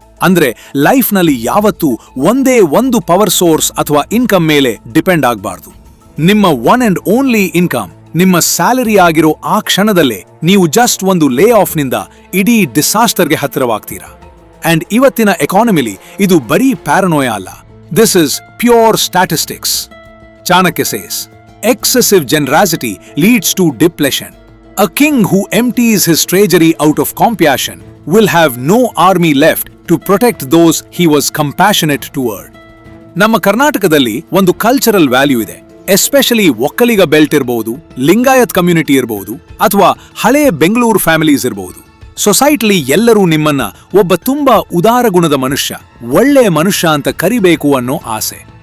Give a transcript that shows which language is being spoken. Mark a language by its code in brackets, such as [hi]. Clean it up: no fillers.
[kn] ಅಂದ್ರೆ ಲೈಫ್ನಲ್ಲಿ ಯಾವತ್ತೂ ಒಂದೇ ಒಂದು ಪವರ್ ಸೋರ್ಸ್ ಅಥವಾ ಇನ್ಕಮ್ ಮೇಲೆ ಡಿಪೆಂಡ್ ಆಗಬಾರ್ದು. ನಿಮ್ಮ [en] one and only [kn] ಇನ್ಕಮ್ ನಿಮ್ಮ ಸ್ಯಾಲರಿ ಆಗಿರೋ ಆ ಕ್ಷಣದಲ್ಲೇ ನೀವು ಜಸ್ಟ್ ಒಂದು ಲೇ ಆಫ್ನಿಂದ ಇಡೀ ಡಿಸಾಸ್ಟರ್ಗೆ ಹತ್ತಿರವಾಗ್ತೀರಾ. ಅಂಡ್ ಇವತ್ತಿನ ಎಕಾನಮಿಲಿ ಇದು ಬರೀ ಪ್ಯಾರನೋಯ ಅಲ್ಲ, [en] This is pure statistics. Chanakya says, excessive generosity leads to depletion. A king who empties his treasury out of compassion will have no army left to protect those he was compassionate toward. [kn] ನಮ್ಮ ಕರ್ನಾಟಕದಲ್ಲಿ ಒಂದು cultural value ಇದೆ. Especially Vokkaliga belt ಇರಬಹುದು, Lingayat community ಇರಬಹುದು, ಅಥವಾ ಹಳೆಯ Bengaluru families ಇರಬಹುದು. ಸೊಸೈಟಿಲಿ ಎಲ್ಲರೂ ನಿಮ್ಮನ್ನ ಒಬ್ಬ ತುಂಬಾ ಉದಾರ ಗುಣದ ಮನುಷ್ಯ, ಒಳ್ಳೆಯ ಮನುಷ್ಯ ಅಂತ ಕರಿಬೇಕು ಅನ್ನೋ ಆಸೆ.